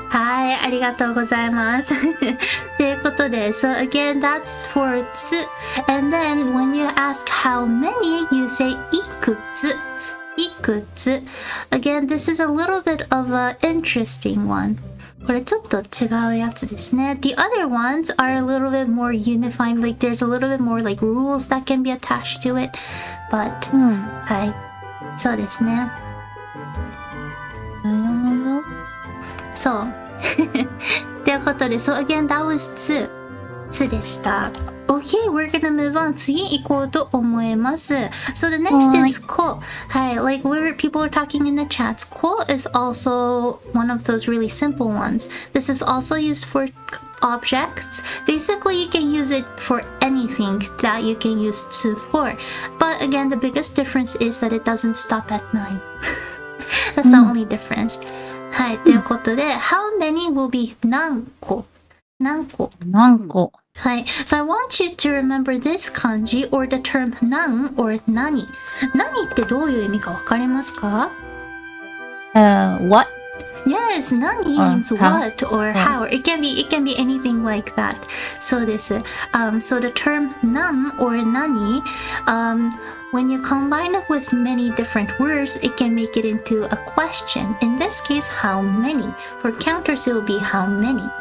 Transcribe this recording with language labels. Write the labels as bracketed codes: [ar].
[ja] はい、ありがとうございます。ということで、 [en] so again, that's for つ。 And then when you ask how many, you say いくつ。いくつ。 Again, this is a little bit of an interesting one. [ja] これちょっと違うやつですね。 [en] The other ones are a little bit more unifying, like there's a little bit more like rules that can be attached to it. But, [ja] はい、そうですね。そう。ということで、 [en] so again, that was つ。 [ja] つでした。 [en] Okay, we're gonna move on. [ja] 次行こうと思います。 [en] So the next is こ。 [ja] はい、 [en] like where people are talking in the chats. こ is also one of those really simple ones. This is also used for objects. Basically, you can use it for anything that you can use つ for. But again, the biggest difference is that it doesn't stop at 9. That's the only difference. [ja] はい、ということで、 [en] how many will be [ja] 何個何個何個はい。 [en] So I want you to remember this kanji or the term 何 or 何。 [ja] 何ってどういう意味かわかりますか？ [en] What? Yes, 何 means how? what or how. It can be anything like that. [ja] そうです。 [en] So the term 何 or 何, when you combine it with many different words, it can make it into a question. In this case, how many. For counters, it will be how many.